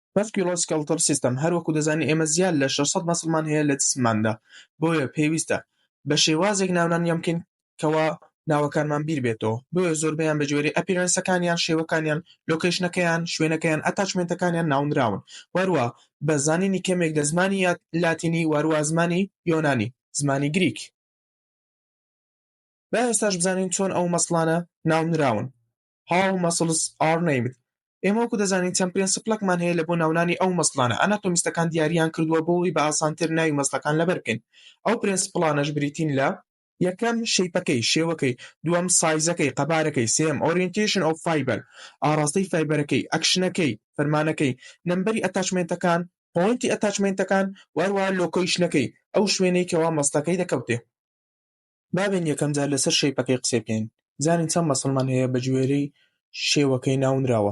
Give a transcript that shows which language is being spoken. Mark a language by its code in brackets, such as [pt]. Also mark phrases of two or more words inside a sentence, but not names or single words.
[en] musculoskeletal system [ckb] هەروەکو دەزانین ئێمە زیاد لە 600 مەسڵمان هەیە لە جسمماندا، بۆیە پێویستە بە شێوازێک ناونانیان بکەین کەوا ناوەکانمان بیر بێتەوە، بۆیە زۆربەیان بە جۆرەی ئەپیرەنسەکانیان، شێوەکانیان، لۆکیشنەکەیان، شوێنەکەیان، ئەتاچمنتەکانیان ناونراون، وەروە بە زانینی کەمێک لە زمانی لاتینی، وەروە زمانی یۆنانی، زمانی گریک. با ئێستاش بزانین چۆن ئەو مەسڵانە ناونراون. [en] How muscles are named. [ckb] ئێمە وەکو دەزانین چەند پرینسپڵێکمان هەیە لە بۆ ناونانی ئەو مەسڵانە. ئەناتۆمیستەکان دیارییان کردووە بۆی بە ئاسانتر ناوی مەسڵەکان لەبەر بکەین. ئەو پرینسپڵانەش بریتین لە یەکەم شەیپەکەی، شێوەکەی، دووەم سایزەکەی، قەبارەکەی، سێم [en] orientation of fiber، [ckb] ئاراستەی فایبەرەکەی، ئەکشنەکەی، فەرمانەکەی، نەمبەری ئەتاچمنتەکان، پۆینتی ئەتاچمنتەکان، وەروە لۆکیشنەکەی، ئەو شوێنەی کەوا مەسڵەکەی دەکەوتێ. بابین یەکەم جار لەسەر شەیپەکەی قسە بکەین. زانین چەند مەسڵمان هەیە بە جوێرەی شێوەکەی ناونراوە.